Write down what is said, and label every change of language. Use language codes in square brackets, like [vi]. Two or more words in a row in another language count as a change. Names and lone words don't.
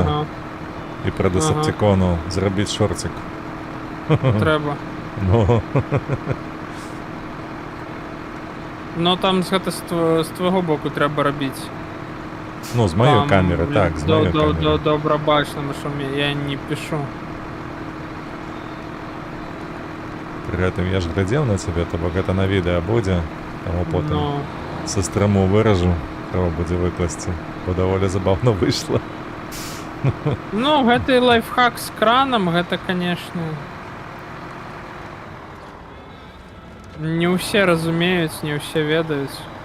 [be] Ага, і пра Десептикону зрабіць шорцік. [uk] треба. Ну, Ну там гэта з твого боку треба робити. ну, [be] з маёй камеры, так, з маёй камеры. [uk] Добра бачно, що я не пишу. [be] Пры гэтым я ж глядзеў на цябе, то бок гэта на відэа будзе, таму потым Ну, са стрэму выражу, трэба будзе выкласці, бо даволі забаўна выйшла. ну гэты лайфхак з краном, гэта, конечно, не ўсе разумеюць, не ўсе ведаюць.